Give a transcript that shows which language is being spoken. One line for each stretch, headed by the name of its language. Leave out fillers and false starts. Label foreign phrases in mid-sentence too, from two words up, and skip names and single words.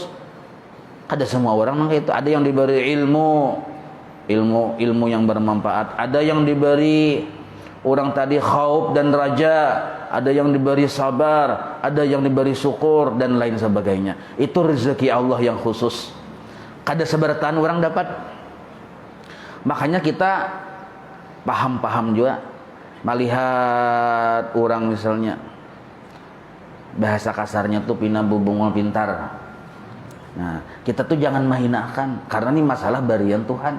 Indonesian: Ada semua orang maka itu. Ada yang diberi ilmu yang bermanfaat. Ada yang diberi orang tadi khauf dan raja, ada yang diberi sabar, ada yang diberi syukur dan lain sebagainya. Itu rezeki Allah yang khusus.
Banjar: Kada seberatan orang dapat.
Indonesian: Makanya kita paham juga melihat orang misalnya bahasa kasarnya tuh
Banjar: pina bubungol pintar.
Indonesian: Nah, kita tuh jangan menghinakan karena ini masalah barian Tuhan.